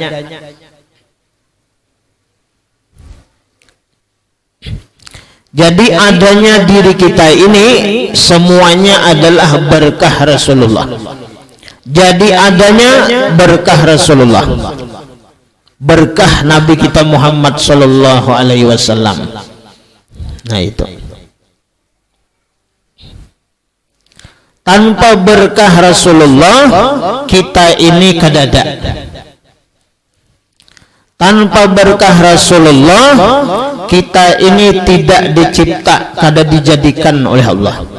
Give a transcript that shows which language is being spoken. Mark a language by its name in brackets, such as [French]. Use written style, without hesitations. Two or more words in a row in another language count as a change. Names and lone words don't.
[Indonesian] Jadi adanya diri kita ini semuanya adalah berkah Rasulullah. Jadi adanya berkah Rasulullah, berkah Nabi kita Muhammad [Arabic] صلى الله عليه وسلم. [Indonesian] Nah, itu. [Banjar] Tanpa berkah Rasulullah kita ini kadada. Tanpa berkah Rasulullah kita ini tidak dicipta, kada dijadikan oleh Allah.